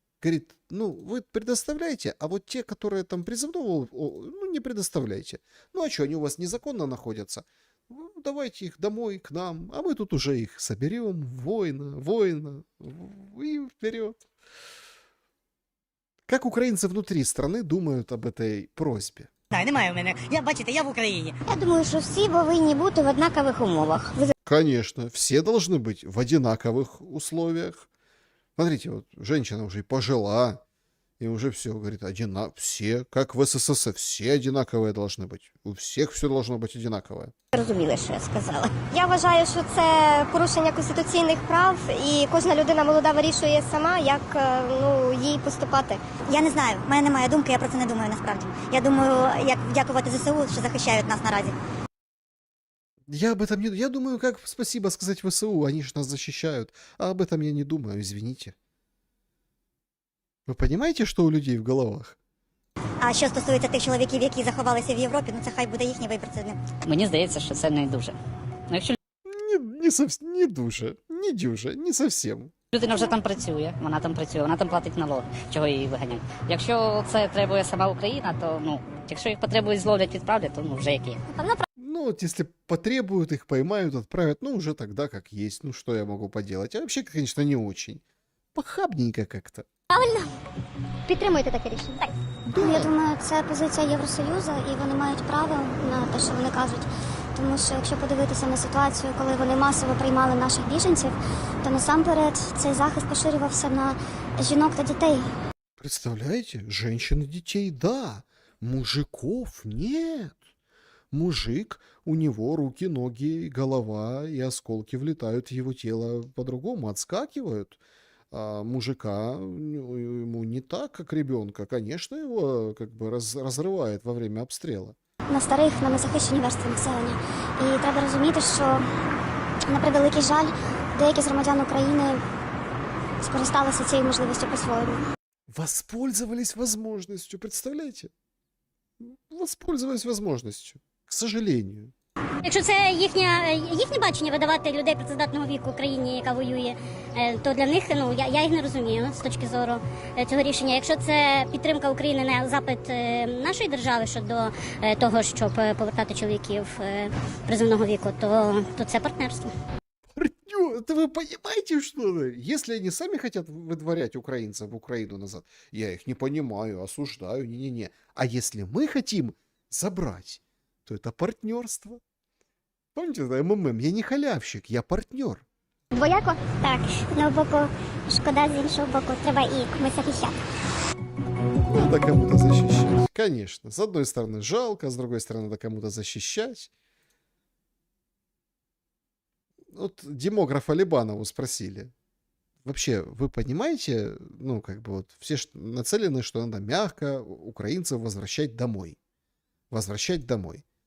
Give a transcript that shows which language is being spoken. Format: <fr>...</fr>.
<ru>Говорит, ну, вы предоставляете, а вот те, которые там призывного, ну, не предоставляйте. Ну, а что, они у вас незаконно находятся? Ну, давайте их домой, к нам, а мы тут уже их соберем. Воина, и вперед. Как украинцы внутри страны думают об этой просьбе?</ru> <uk>Немає в мене. Бачите, я в Україні. Я думаю, що всі повинні бути в однакових умовах.</uk> <ru>Конечно, все должны быть в одинаковых условиях. Смотрите, вот женщина уже и пожила, и уже все, говорит, все, как в СССР, все одинаковые должны быть. У всех все должно быть одинаковое.</ru> <uk>Розуміли, що я сказала. Я вважаю, що це порушення конституційних прав, і кожна людина молода вирішує сама, як їй поступати. Я не знаю, в мене немає думки, я про це не думаю насправді. Я думаю, як дякувати ЗСУ, що захищають нас наразі.</uk> <ru>Я об этом не... Я думаю, как спасибо сказать ВСУ, они же нас защищают. А об этом я не думаю, извините. Вы понимаете, что у людей в головах?</ru> <uk>А що стосується тих чоловіків, які заховалися в Європі, ну це хай буде їхній вибір. Це не... Мені здається, що це не дуже. Ну, якщо Не дуже, не дюже,</uk> <ru>не совсем.</ru> <uk>людина вже там працює, вона там платить налоги, чого її виганяють. Якщо це требує сама Україна, то, ну, якщо їх потребують, зловлять, відправлять, то, ну, вже як є.</uk> <ru>Ну, вот если потребуют, их поймают, отправят, ну, уже тогда как есть. Ну, что я могу поделать? А вообще, конечно, не очень. Похабненько как-то. Правильно?</ru> <uk>Підтримуєте таке рішення? Так. Я думаю, це позиція Євросоюзу, і вони мають право на те, що вони кажуть. Тому що якщо подивитися на ситуацію, коли вони масово приймали наших біженців, то насамперед цей захист поширювався на жінок та дітей.</uk> <ru>Представляете? Женщин и детей, да. Мужиков нет. Мужик, у него руки, ноги, голова и осколки влетают в его тело по-другому, отскакивают. А мужика ему не так, как ребенка. Конечно, его как бы разрывает во время обстрела.</ru> <uk>На старих, на незахищені верстви населення. І треба розуміти, що, на превеликий жаль, деякі з громадян України скористалися цією можливістю по-своєму.</uk> <ru>Воспользовались возможностью, представляете? Воспользовались возможностью, к сожалению.</ru> <uk>Якщо це їхнє бачення видавати людей працездатного віку в країні, яка воює, то для них, я їх не розумію з точки зору цього рішення. Якщо це підтримка України на запит нашої держави щодо того, щоб повертати чоловіків призовного віку, то це партнерство.</uk> <ru>Партнер, это вы понимаете, что ли? Если они сами хотят выдворять украинцев в Украину назад, я их не понимаю, осуждаю, не-не-не. А если мы хотим забрать, то это партнерство. Помните, это МММ? Я не халявщик, я партнер. Двояко? Так.</ru> <uk>З одного боку шкода, з іншого боку треба і комусь захищати.</uk> <ru>Надо кому-то защищать. Конечно. С одной стороны жалко, с другой стороны надо кому-то защищать. Вот демографа Либанову спросили. Вообще, вы понимаете, все нацелены, что надо мягко украинцев возвращать домой. Возвращать домой.</ru>